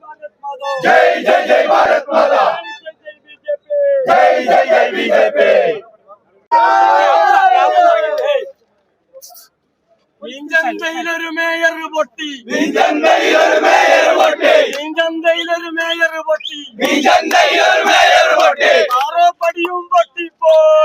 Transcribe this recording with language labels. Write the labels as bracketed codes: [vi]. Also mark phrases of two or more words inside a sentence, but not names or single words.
[hi] जय जय जय भारत माता, जय जय जय बीजेपी। [ml] മീൻചന്തയിലൊരു മേയർ പൊട്ടി, മീൻചന്തയിലൊരു മേയർ പൊട്ടി, മീൻചന്തയിലൊരു മേയർ പൊട്ടി, മീൻചന്തയിലൊരു മേയർ പൊട്ടി, ആറോ പടിയും പൊട്ടിപ്പോയി,